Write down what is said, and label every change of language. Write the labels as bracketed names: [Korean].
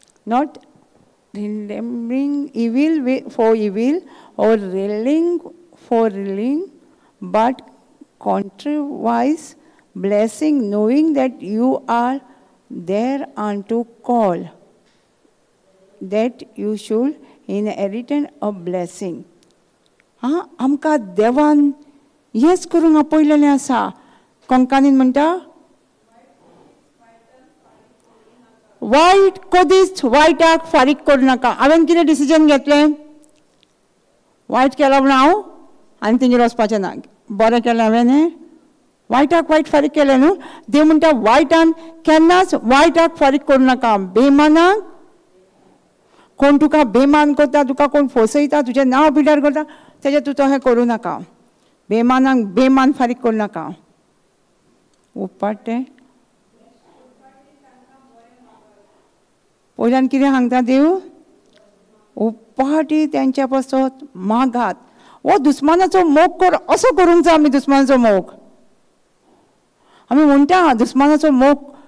[English] Not remembering evil for evil or railing for railing, but contrariwise blessing, knowing that you are there unto call, that you should inherit a blessing. [Goan Konkani] हां, आमकां देवान हेंच करूंक आपयलेलें आसा. कोंकणीन म्हणटा वायट कधीच वायटाक फारीक करूं नाका. हांवें कितें डिसिजन घेतलें? वायट केलो म्हण हांव आनी तेंगेर वचपाचें ना. बरें केलें हांवें न्ही. वायटाक वायट फारीक केलें न्हू. देव म्हणटा वायटान केन्नाच वायटाक फारीक करूं नाका. बेमानाक कोण तुका बेमान करता, तुका कोण फसयता, तुजें नांव पिड्यार करता, तेजें तूं तशें करूं नाका. बेमानाक बेमान फारीक करूं नाका. उपाटे पयल्यान कितें सांगता देव? उपाटी तेंच्या पासत मागात. हो दुस्मानाचो मोग कर, असो करूंक जाय आमी. दुस्मानाचो मोग आमी म्हणटा दुस्मानाचो मोग